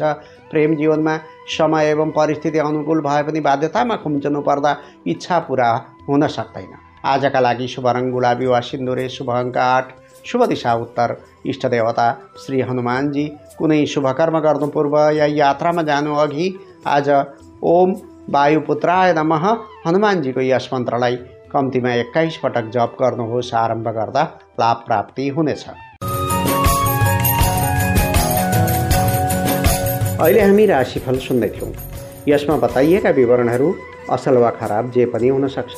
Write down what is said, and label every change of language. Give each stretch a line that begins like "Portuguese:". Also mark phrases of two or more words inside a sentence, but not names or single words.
Nepali: प्रेम जीवनमा समय एवं परिस्थिति अनुकूल भए पनि बाध्यतामा खुम्चनु पर्दा इच्छा पुरा हुन सक्दैन। आजका लागि शुभ रङ गुलाबी वा सिन्दुरे, शुभ अङ्क 8, शुभ दिशा उत्तर, इष्ट देवता श्री हनुमानजी। कुनै शुभ कर्म गर्नु पूर्व या यात्रामा जानु अघि आज
Sanskrit: ओम वायुपुत्राय नमः
Nepali: हनुमानजीको यस मन्त्रलाई कम्तीमा 21 पटक जप गर्नुहोस्। आरम्भ गर्दा लाभ प्राप्ति हुनेछ। अहिले हामी राशिफल सुन्दैथ्यौँ। यसमा बताइएका विवरणहरू असल वा खराब जे पनि हुन सक्छन्।